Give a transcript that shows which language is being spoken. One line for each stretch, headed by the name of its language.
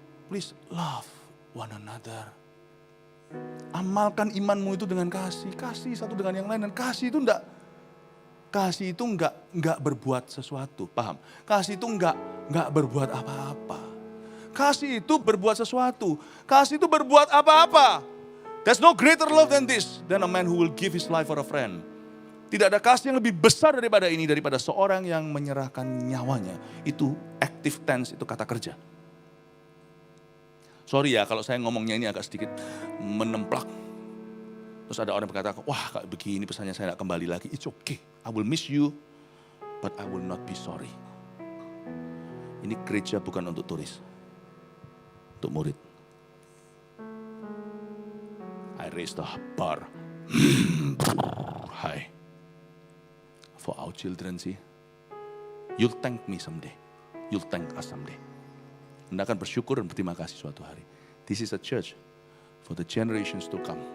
English: Please love one another.
Indonesian: Amalkan imanmu itu dengan kasih. Kasih satu dengan yang lain. Dan kasih itu enggak Kasih itu enggak berbuat sesuatu, paham? Kasih itu enggak berbuat apa-apa. Kasih itu berbuat sesuatu. Kasih itu berbuat apa-apa.
English: There's no greater love than this, than a man who will give his life for a friend.
Indonesian: Tidak ada kasih yang lebih besar daripada ini, daripada seorang yang menyerahkan nyawanya. Itu
English: active tense,
Indonesian: itu kata kerja. Sorry ya kalau saya ngomongnya ini agak sedikit menemplak. Terus ada orang berkata, wah kayak begini pesannya saya tidak kembali lagi.
English: It's okay, I will miss you, but I will not be sorry.
Indonesian: Ini gereja bukan untuk turis, untuk murid.
English: I raise the bar. Hi. For our children sih. You'll thank me someday. You'll thank us someday.
Indonesian: Anda akan bersyukur dan berterima kasih suatu hari.
English: This is a church for the generations to come.